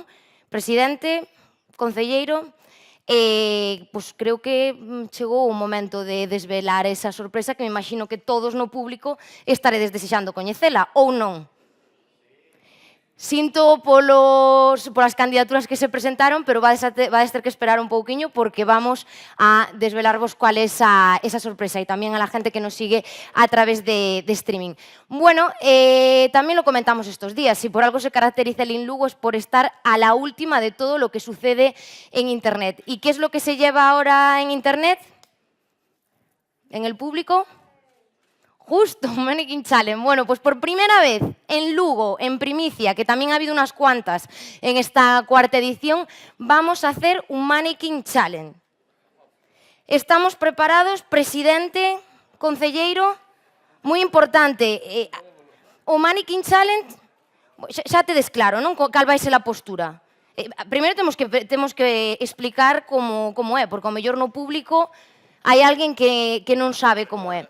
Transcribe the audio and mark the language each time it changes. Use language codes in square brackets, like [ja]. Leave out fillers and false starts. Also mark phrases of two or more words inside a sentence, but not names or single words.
[gl] Presidente, concelleiro, pois creo que chegou o momento de desvelar esa sorpresa que me imagino que todos no público estaredes desexando coñecela, ou non? Sinto polas candidaturas que se presentaron, pero vades ter que esperar un pouquiño porque vamos a desvelarvos cual é esa sorpresa e tamén [es] a la gente que nos sigue a través de streaming. Bueno, tamén lo comentamos estos días, si por algo se caracteriza el InLugo es por estar a la última de todo lo que sucede en Internet. ¿Y qué es lo que se lleva ahora en Internet? ¿En el público? Justo, un Mannequin Challenge. Bueno, pues por primera vez en Lugo, en primicia, que también ha habido unas cuantas en esta cuarta edición, vamos a hacer un Mannequin Challenge. [gl] ¿Estamos preparados, presidente, concelleiro? Moi importante, o Mannequin Challenge, xa tedes claro, non? Cal vai ser a postura. Primeiro temos que explicar como é, porque ao mellor no público hai alguén que non sabe como é.